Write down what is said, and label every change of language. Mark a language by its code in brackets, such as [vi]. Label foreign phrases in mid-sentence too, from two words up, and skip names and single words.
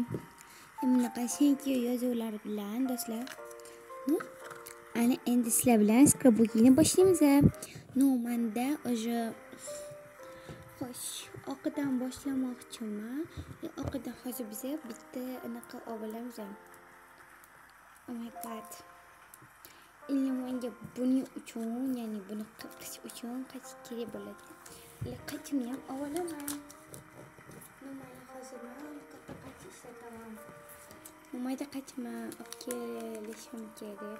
[uz] Bunaqa shenki yozuvlar bilan do'stlar. Ana endi sizlar bilan skrab bo'lgani boshlaymiz. Menda o'sha xo'sh, oqidan boshlamoqchiman. Oqidan hozir biz bitta anaqa olamiz. [en] Oh my god. [uz] Menga buning uchun, ya'ni buni qish uchun qancha kerak bo'ladi? Qachimni ham olaman. Hozir men katta qancha ishlataman. Mayda qachma kelishim kerak.